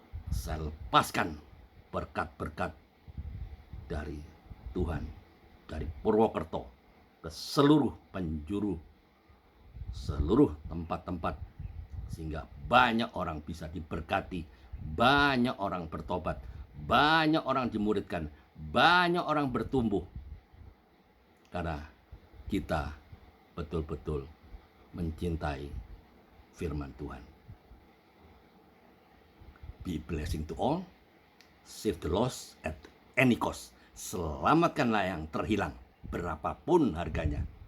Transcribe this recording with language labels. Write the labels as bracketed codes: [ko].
[id] Saya lepaskan berkat-berkat dari Tuhan, dari Purwokerto ke seluruh penjuru, seluruh tempat-tempat, sehingga banyak orang bisa diberkati, banyak orang bertobat, banyak orang dimuridkan, banyak orang bertumbuh, karena kita betul-betul mencintai firman Tuhan. [en] Be blessing to all, save the lost at any cost. [id] Selamatkanlah yang terhilang, berapapun harganya.